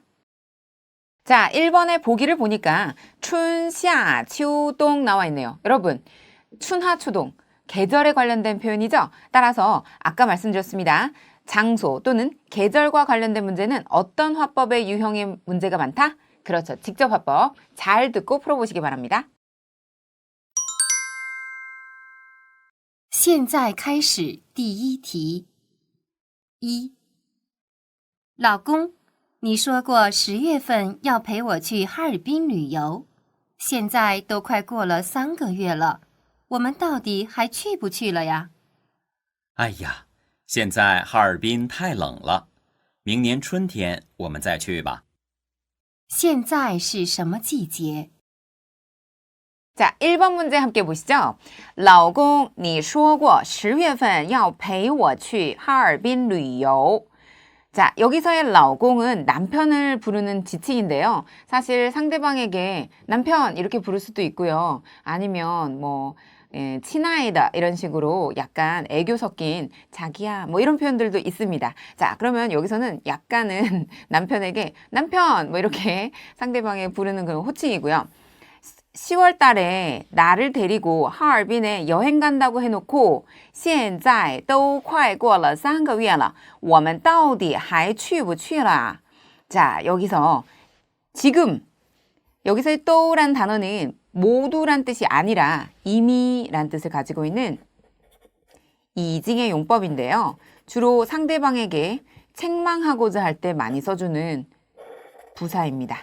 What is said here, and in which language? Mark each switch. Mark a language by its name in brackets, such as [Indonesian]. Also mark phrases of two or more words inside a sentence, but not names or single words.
[Korean] 자, 1번의 보기를 보니까 춘, [Chinese] 夏,秋,冬 [Korean] 나와 있네요. 여러분, 춘하, 추동, 계절에 관련된 표현이죠? 따라서 아까 말씀드렸습니다. 장소 또는 계절과 관련된 문제는 어떤 화법의 유형의 문제가 많다? 그렇죠. 직접 화법. 잘 듣고 풀어보시기 바랍니다. [Chinese] 现在开始第一题。一，老公，你说过10月份要陪我去哈尔滨旅游，现在都快过了3个月了，我们到底还去不去了呀？哎呀，现在哈尔滨太冷了，明年春天我们再去吧。现在是什么季节？ [Korean] 자, 1번 문제 함께 보시죠. [Chinese] 老公,你说过10月份要陪我去哈尔滨旅游. [Korean] 자, 여기서의 老公 은 남편을 부르는 지칭인데요. 사실 상대방에게 남편 이렇게 부를 수도 있고요. 아니면 뭐 친아이다 이런 식으로 약간 애교 섞인 자기야 뭐 이런 표현들도 있습니다. 자, 그러면 여기서는 약간은 남편에게 남편 뭐 이렇게 상대방에 부르는 그런 호칭이고요. 10월 달에 나를 데리고 하얼빈에 여행 간다고 해놓고 [Chinese] 现在都快过了3个月了我们到底还去不去了 [Korean] 자, 여기서 지금 여기서의 또란 단어는 모두란 뜻이 아니라 이미란 뜻을 가지고 있는 이징의 용법인데요. 주로 상대방에게 책망하고자 할 때 많이 써주는 부사입니다.